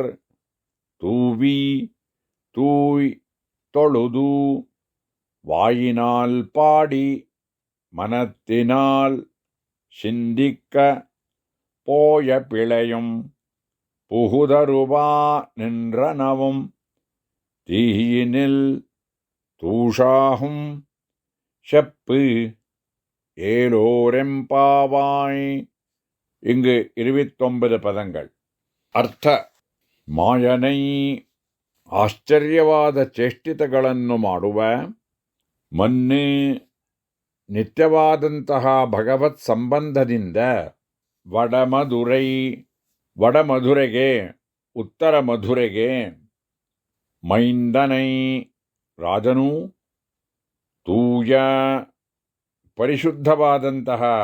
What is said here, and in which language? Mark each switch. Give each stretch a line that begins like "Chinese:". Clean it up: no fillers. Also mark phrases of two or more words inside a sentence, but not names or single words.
Tamil: தூவி தூய் தொழுது வாயினால் பாடி மனத்தினால் சிந்திக்க போய பிழையும் புகுதருவா நின்றனவும் தீயினில் தூஷாகும் செப்பு ஏலோரெம்பாவாய். இங்கு 29 பதங்கள்.
Kannada: ಅರ್ಥ: ಮಾಯನೈ ಆಶ್ಚರ್ಯವಾದ ಚೇಷ್ಟಿತಗಳನ್ನು ಮಾಡುವ, ಮನ್ನೆ ನಿತ್ಯವಾದಂತಹ ಭಗವತ್ ಸಂಬಂಧದಿಂದ ವಡಮಧುರೆಗೆ ಉತ್ತರ ಮಧುರೆಗೆ ಮೈಂದನೈ ರಾಜನು ತೂಯ ಪರಿಶುದ್ಧವಾದಂತಹ